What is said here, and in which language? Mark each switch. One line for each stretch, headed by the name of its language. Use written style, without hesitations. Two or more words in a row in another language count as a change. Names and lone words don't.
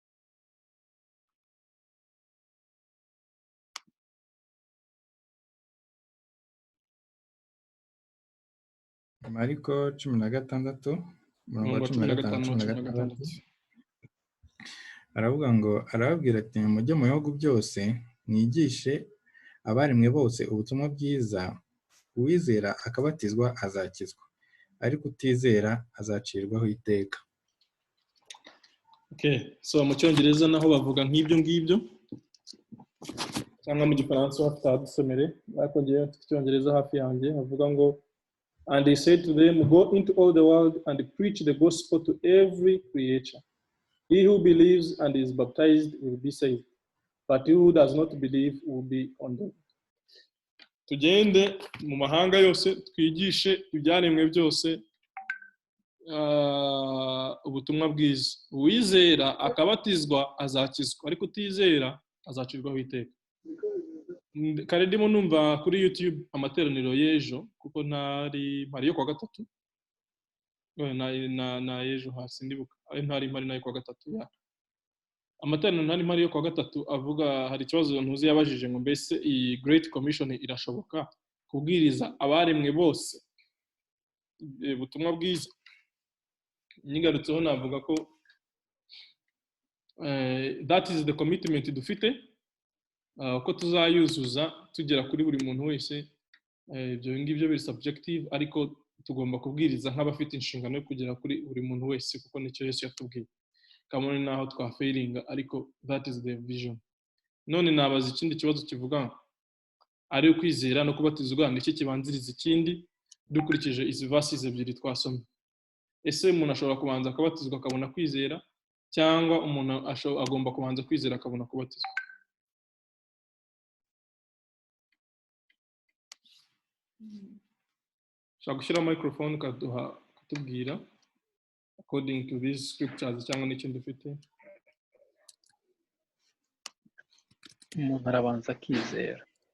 Kinyarwanda: Mariko 16 umurongo wa 15 aravuga ngo, arababwira ati mujye mu bihugu byose mwigishe abaremwe bose ubutumwa bwiza, uwizera akabatizwa azakizwa, ariko utizera azacirwaho iteka. Okay, so mu cyongereza naho bavuga nk'ibyo ngibyo, cyangwa mu gifaransa batadusomere, ariko ngiye mfite icyongereza hafi yanjye havuga ngo,
English: and he said to them, go into all the world and preach the gospel to every creature. He who believes and is baptized will be saved, but he who does not believe will be condemned.
Kinyarwanda: Tugende mu mahanga yose twigishe ibyaremwe byose ubutumwa bwiza. Uwizera akabatizwa azakizwa, ariko utizera azacirwaho iteka. Kare ndimo numva kuri YouTube amateraniro y'ejo, kuko ntari yo kwa gatatu, na ejo hasi ndibuka ntari nayo kwa gatatu ya amateraniro ntari yo kwa gatatu avuga, hari ikibazo ntuzi yabajije ngo mbese iyi
English: Great Commission
Kinyarwanda: irashoboka kubwiriza abaremwe bose ubutumwa bwiza. Nyigarutseho navuga ko
English: that is the commitment
Kinyarwanda: dufite, ko tuzayuzuza tugera kuri buri muntu wese. Ibyo ngibyo biri subjective, ariko tugomba kubwiriza nk'abafite inshingano yo kugera kuri buri muntu wese, kuko nicyo Yesu yatubwiye. Kamone naho twafailinga, ariko
English: that is the vision.
Kinyarwanda: None nabaza ikindi kibazo kivuga ari ukwizera no kubatizwa n'iki kibanziriza ikindi, dukurikije izi verses ebyiri twasomye. Ese umuntu ashobora kubanza akabatizwa akabona kwizera, cyangwa umuntu agomba kubanza kwizera akabona kubatizwa? Shaka gushyira microphone katubwira
English: according to these scriptures
Kinyarwanda: cyangwa n'ikindi dufite. Umuntu arabanza akizera.